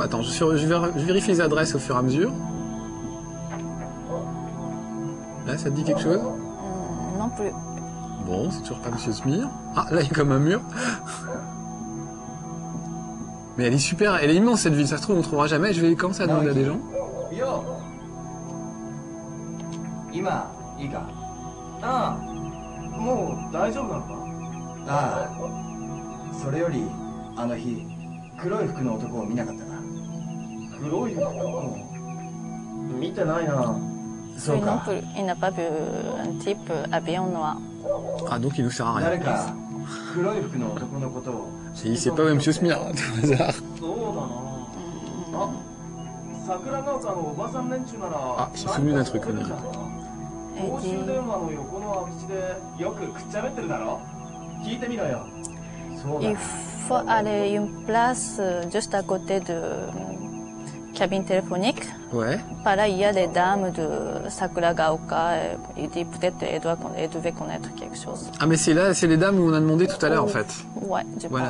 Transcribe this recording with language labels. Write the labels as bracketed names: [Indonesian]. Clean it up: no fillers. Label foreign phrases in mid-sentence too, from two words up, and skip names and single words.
[French] Attends, je vérifie les adresses au fur et à mesure. Là, ça te dit quelque chose? Non plus. Bon, c'est toujours pas Monsieur Smir. Ah, là, il y a comme un mur. Mais elle est super, elle est immense cette ville, ça se trouve on trouvera jamais. Je vais commencer à demander à des gens. [Japanese] Yo. 今いいか？ああ、もう大丈夫なのか？ああ、それよりあの日黒い服の男を見なかったか？黒い服？見てないな。そう [French] Oui, non [Japanese] か。 [French] plus. Il n'a pas vu un type habillé en noir. Ah, donc il nous sert à [Japanese] 誰 [French] rien. [Japanese] か黒い服の男のことを。 [French] Et c'est pas Monsieur Smir, hein, tout hasard. [Japanese] そうだな。あ、桜ヶ丘のおばさん連中なら。 [French] あ、j'ai souvenu d'un truc, on dirait. Et [Japanese] 公 [French] dit [Japanese] 衆電話の横の空き地でよくくっちゃべってるだろ。聞いてみろよ。そうだ。 [French] il faut aller une place juste à côté de cabine téléphonique. Ouais. Par là, il y a des dames de Sakura Gaoka. Il dit peut-être qu'elle devait connaître quelque chose. Ah, mais c'est là, c'est les dames où on a demandé tout à l'heure en fait. Ouais, je Voilà,